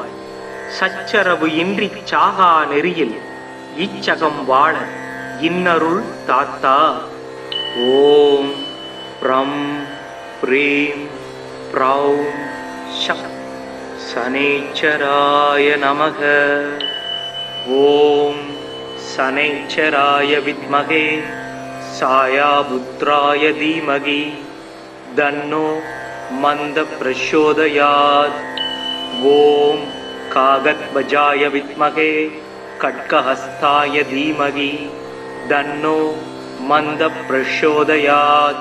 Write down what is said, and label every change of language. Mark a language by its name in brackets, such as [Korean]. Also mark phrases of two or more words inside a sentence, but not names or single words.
[Tamil] சச்சரவு இன்றி சாகா நெறியில் இச்சகம் வாழ இன்னருள் தாத்தா. [Sanskrit] ॐ प्रां प्रीं प्रौं सः शनैश्चराय नमः. ॐ शनैश्चराय विद्महे सायापुत्राय धीमहि तन्नो मंद प्रचोदयात्। ओम कागद्वजाय विद्महे खड्गहस्ताय धीमहि तन्नो मंद प्रचोदयात्।